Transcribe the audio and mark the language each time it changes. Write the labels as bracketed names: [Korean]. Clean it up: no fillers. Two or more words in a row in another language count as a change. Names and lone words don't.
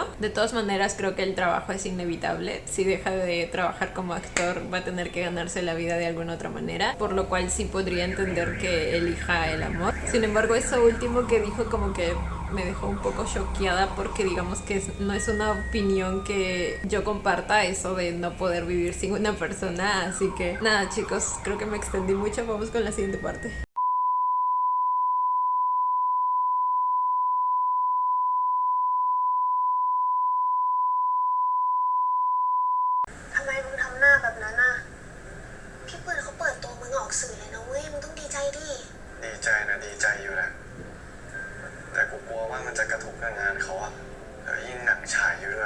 [Spanish] De todas maneras, creo que el trabajo es inevitable. Si deja de trabajar como actor, va a tener que ganarse la vida de alguna otra manera, por lo cual sí podría entender que elija el amor. Sin embargo, eso último que dijo como que me dejó un poco choqueada, porque digamos que no es una opinión que yo comparta, eso de no poder vivir sin una persona. Así que nada, chicos, creo que me extendí mucho. Vamos con la siguiente parte. [Thai] ทำไมมึงทำหน้าแบบนั้นน่ะพี่ปืนเขาเปิดตัวมึงออกสื่อเลยนะเว้ยมึงต้องดีใจดิ ดีใจนะดีใจอยู่แหละแต่กูกลัวว่ามันจะกระทบกับงานเขาอะแล้วยิ่งหนังฉายอยู่ด้วย